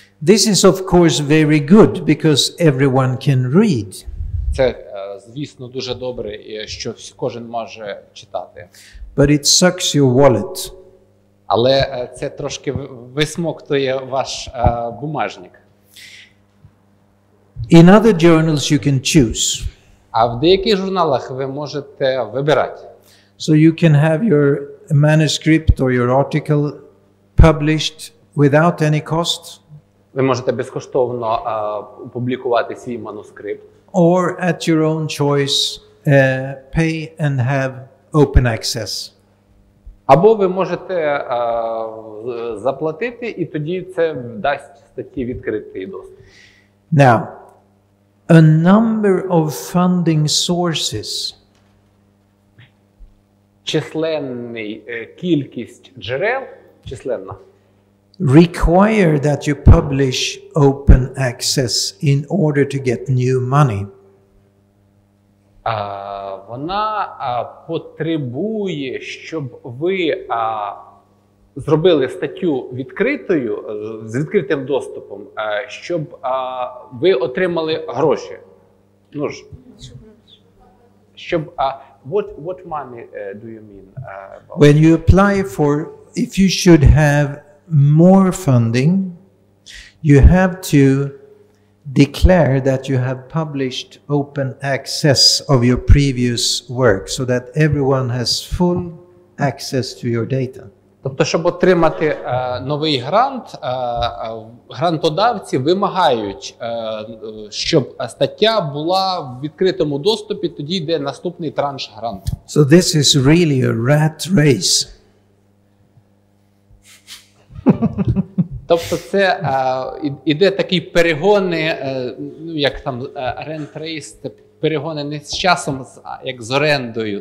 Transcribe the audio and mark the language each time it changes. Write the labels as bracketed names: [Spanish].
[English] This is of course very good because everyone can read. [Ukrainian] Це, звісно, дуже добре, що кожен може читати. [English] But it sucks your wallet. [Ukrainian] Але це трошки висмоктує ваш бумажник. [English] In other journals you can choose. [Ukrainian] А в деяких журналах ви можете вибирати. [English] So you can have your manuscript or your article published without any cost. [Ukrainian] Ви можете безкоштовно публікувати свій манускрипт. [English] Or at your own choice pay and have open access. [Ukrainian] Або ви можете заплатити, і тоді це дасть статті відкритий доступ. [English] Now, a number of funding sources. [Ukrainian] Численний кількість джерел, численна, [English] require that you publish open access in order to get new money. [Ukrainian] Вона потребує, щоб ви зробили статтю відкритою, з відкритим доступом, щоб ви отримали гроші. Ну ж, щоб [English] what money do you mean? When you apply for, if you should have more funding, you have to declare that you have published open access of your previous work so that everyone has full access to your data. [Ukrainian] Тобто, щоб отримати новий грант, грантодавці вимагають, щоб стаття була в відкритому доступі, тоді йде наступний транш гранту. [English] So this is really a rat race. [Ukrainian] Тобто це іде такі перегони, як там rent race, це перегони не з часом, як з орендою.